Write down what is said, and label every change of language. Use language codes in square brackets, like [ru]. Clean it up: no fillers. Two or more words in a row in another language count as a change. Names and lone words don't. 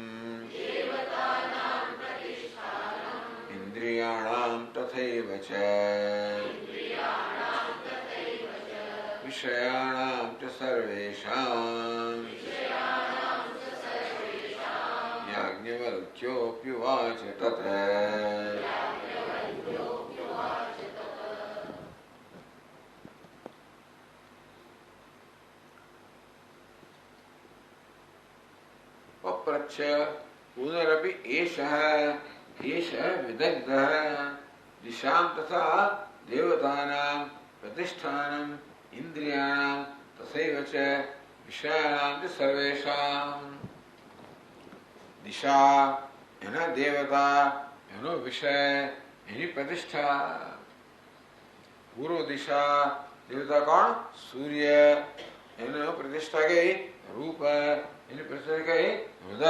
[sa] इन्द्रियाणां तथैव च विषयाणां च सर्वेषां. याज्ञवल्क्योऽप्युवाच तत. पप्रच्छ पुनरपि एषः विदग्धः दिशां तथा देवतानां प्रतिष्ठानम् इन्द्रियाणां तथैव च विषयाणां च सर्वेषां. [gu] દિશા એના દેવતા, એનો વિષય, એની પ્રતિષ્ઠા. પૂર્વ દિશા દેવતા કોણ? સૂર્ય. એનો પ્રતિષ્ઠા કઈ? રૂપ. એની પ્રતિષ્ઠા કઈ? હૃદય.